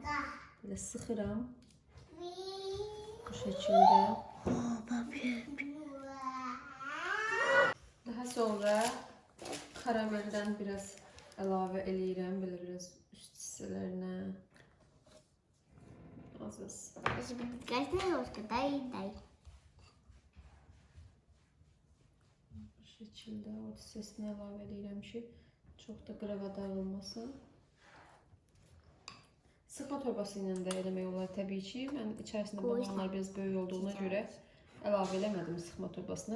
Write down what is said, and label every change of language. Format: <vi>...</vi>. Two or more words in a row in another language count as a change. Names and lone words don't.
<az>Belə sıxıram. Bu şəkildə. Daha sonra karamelden biraz əlavə eləyirəm belə biraz üst hissələrinə. Az.</az> <ru>Каждая ложка, дай.</ru> <az>Bu şəkildə o hissəsini əlavə eləyirəm ki, çox da qırava dağılmasın. Sıxma torbası ilə də eləmək olar təbii ki. Mən içərisində balonlar biraz böyük olduğuna görə əlavə eləmədim sıxma torbasına.</az>